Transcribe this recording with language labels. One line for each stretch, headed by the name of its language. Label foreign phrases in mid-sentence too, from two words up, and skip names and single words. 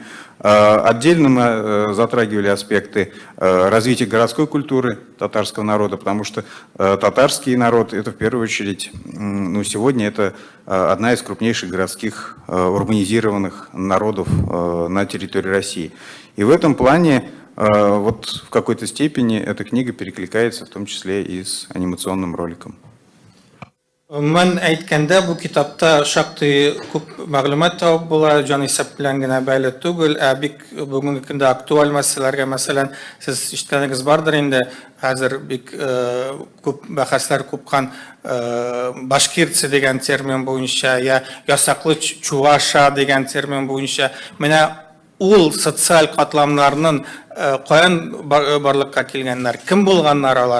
Russian: Отдельно мы затрагивали аспекты развития городской культуры татарского народа, потому что татарский народ — это в первую очередь, ну, сегодня это одна из крупнейших городских урбанизированных народов на территории России. И в этом плане вот в какой-то степени эта книга перекликается в том числе и с анимационным роликом.
Tatar: Мен әйткәндә, бу китапта шактый күп мәгълүмат табып була, җанисәп белән генә бәйле түгел, бик бүгенге көндә актуаль мәсьәләләргә, мәсәлән, сез ишеткәнегез бардыр инде, хәзер бик күп бәхәсләр купкан башкирцы дигән термин буенча, ясаклы чуваша дигән термин буенча, менә ул социаль катламнарның каян барлыкка килгәннәр, кем булганнар алар.